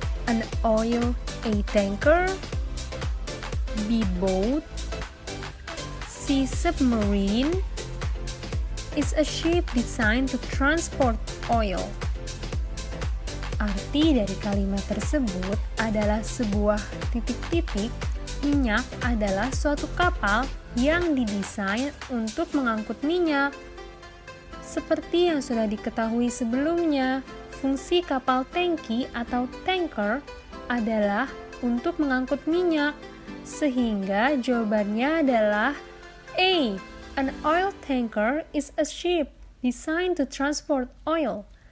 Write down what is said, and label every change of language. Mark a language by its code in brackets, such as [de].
[en] An oil, A tanker, B boat, C submarine, is a ship designed to transport oil. [id] Arti dari kalimat tersebut adalah sebuah titik-titik minyak adalah suatu kapal yang didesain untuk mengangkut minyak. Seperti yang sudah diketahui sebelumnya, fungsi kapal tangki atau tanker adalah untuk mengangkut minyak, sehingga jawabannya adalah A. [en] An oil tanker is a ship designed to transport oil.